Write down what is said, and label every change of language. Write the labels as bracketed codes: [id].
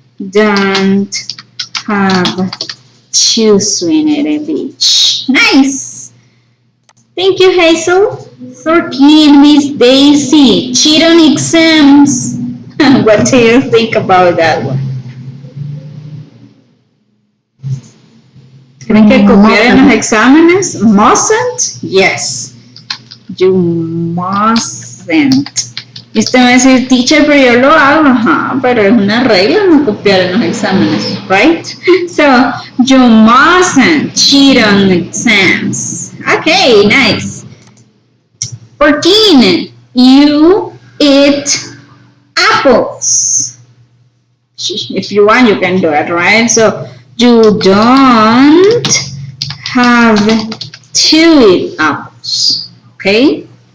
[en] Don't have to swim at a beach. Nice. Thank you, Hazel. 13, Miss Daisy. Cheat on exams. What do you think about that one? [es] ¿Creen que copiar en los exámenes? [en] Mustn't? Yes. You mustn't. [es] Y usted va a decir, teacher, pero yo lo hago. Ajá, pero es una regla no copiar en los exámenes, right? [en] So, you mustn't cheat on exams. Okay, nice. 14, you eat apples. If you want, you can do it, right? So, you don't have to eat apples, okay?